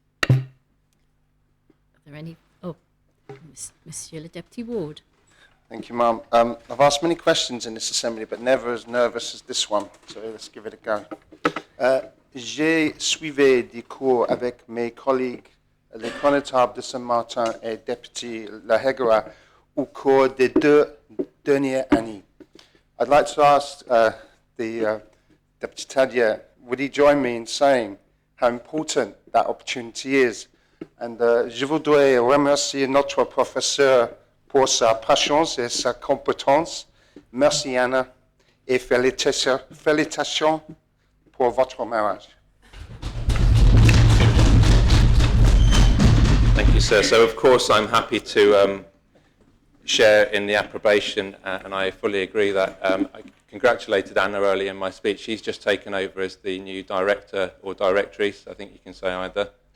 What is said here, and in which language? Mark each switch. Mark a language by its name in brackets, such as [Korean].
[English] Are there any? Oh, Monsieur le Deputy Ward. Thank you, Ma'am. I've asked many questions in this assembly, but never as nervous as this one, so let's give it a go. [French] J'ai suivi des cours avec mes collègues, les connétables de Saint-Martin et député Lahegura, au cours des 2 dernières années. [English] I'd like to ask the Deputy Tadia, would he join me in saying how important that opportunity is? [French] And je voudrais remercier notre professeur pour sa patience et sa compétence. Merci Anna et félicitations pour votre mariage. [English] Thank you, sir. So, of course, I'm happy to share in the approbation, and I fully agree that I congratulated Anna earlier in my speech. She's just taken over as the new director or directrice, I think you can say either.